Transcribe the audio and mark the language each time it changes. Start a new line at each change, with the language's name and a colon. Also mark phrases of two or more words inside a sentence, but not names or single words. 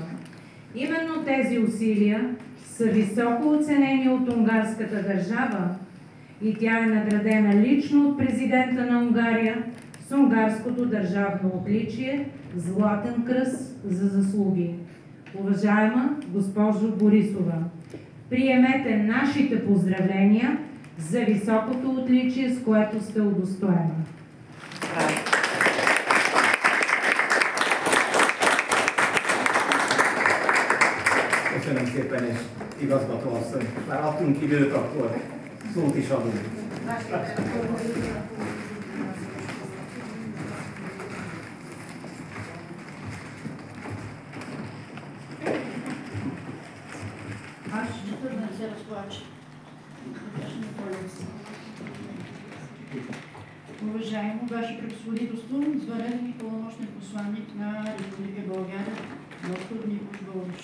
Bulgarian: Именно тези усилия са високо оценени от унгарската държава и тя е наградена лично от президента на Унгария с унгарското държавно отличие Златен кръст за заслуги. Уважаема госпожо Борисова, приемете нашите поздравления за високото отличие, с което сте удостоена.
Hungarian: Köszönöm szépen, és igazgató asszony, már adtunk időt, akkor szót is adunk.
Bulgarian: Аз ще тръгна да се разплача. Уважаемо Ваше Превъзходителство, извънреден и пълномощен посланник на Република България, доктор Микош Боруш.